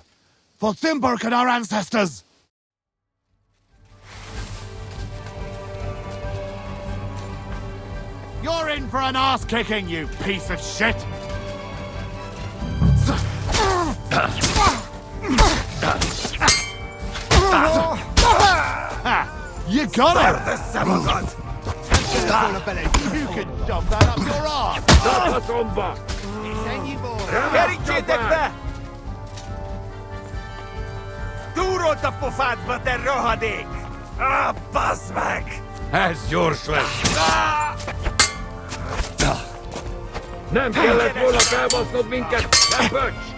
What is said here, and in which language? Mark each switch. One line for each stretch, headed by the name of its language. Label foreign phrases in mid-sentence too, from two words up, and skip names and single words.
English: For Cimberg and our ancestors! You're in for an ass-kicking, you piece of shit! You got it! You can dump that up your arse!
Hungarian: Túró tapofádba, te rohadék! Bazd meg! Ez gyors lesz! Nem kellett volna felbasznod minket, nem pöcs!